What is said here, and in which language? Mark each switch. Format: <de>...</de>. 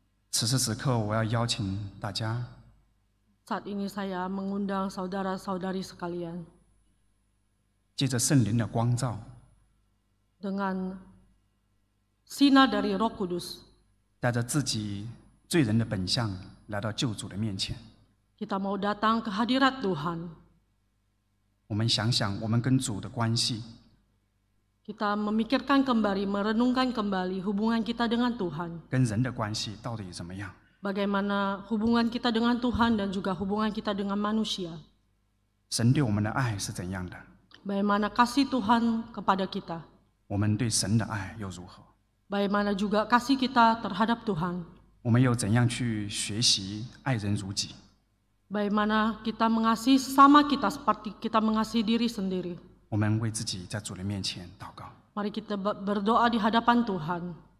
<zh>此时此刻，我要邀请大家</zh> <id>saat ini saya mengundang saudara-saudari sekalian</id> <zh>借着圣灵的光照，</zh> <id>dengan sinar dari Roh Kudus.</id> <zh>带着自己罪人的本相来到救主的面前。</zh> <id>Kita mau datang ke hadirat Tuhan.</id> <zh>我们想想我们跟主的关系，</zh> <id>Kita memikirkan kembali, merenungkan kembali hubungan kita dengan Tuhan.</id> <zh>跟人的关系到底怎么样？</zh> <id>Bagaimana hubungan kita dengan Tuhan dan juga hubungan kita dengan manusia.</id> <zh>神对我们的爱是怎样的？</zh> <id>Bagaimana kasih Tuhan kepada kita.</id> <zh>我们对神的爱又如何？</zh> <id>Bagaimana juga kasih kita terhadap Tuhan.</id> <zh>我们又怎样去学习爱人如己？</zh> <id>Bagaimana kita mengasihi sesama kita seperti kita mengasihi diri sendiri.</id> <zh>我们为自己在主的面前祷告。</zh> <id>Mari kita berdoa di hadapan Tuhan.</id>